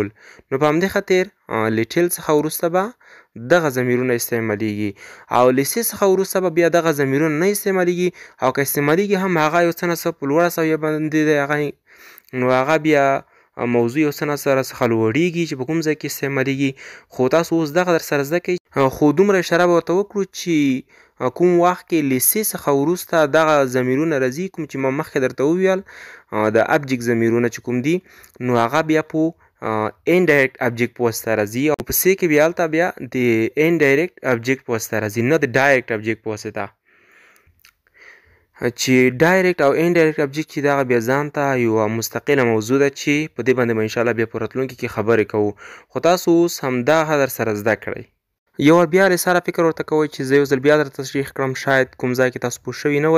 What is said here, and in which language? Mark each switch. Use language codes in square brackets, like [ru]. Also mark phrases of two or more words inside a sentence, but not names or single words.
[ps] نو په همدې خاطر له ټیل څخه وروسته به دغه ضمیرونه استعمالیږي، او له سې څخه وروسته به بیا دغه ضمیرونه نه استعمالیږي، او که استعمالیږي هم هغه یو څه نه څه په لوړه سویه باندې دی هغه، نو هغه بیا موضوع یو څه نه سره څخه لوړیږي چې په کوم ځای کې استعمالیږي. خو تاسو اوس دغه در سره زده کوئ، خو دومره اشاره به ورته وکړو چې کوم وخت کې له سې څخه وروسته دغه ضمیرونه راځي، کوم چې ما مخکې درته وویل د ابجکټ ضمیرونه چې کوم دي، نو هغه بیا په [en] indirect object [ps] په واسطه راځي، او په سې کې بیا هلته بیا د [en] indirect object [ps] په واسطه راځي، نه د [en] direct object [ps] په واسطه. چې ډایرکټ او [en] indirect object [ps] چې دغه بیا ځان ته یوه مستقله موضوع ده چې په دې باندې به انشاءالله بیا په راتلونکي کې خبرې کوو. خو تاسو اوس همدغه در سره زده کړئ. یو وار بیا سره فکر ورته کوئ چې زه یو ځل بیا درته تشریح کړم، شاید کوم ځای کې تاسو پوه شوي نه وئ.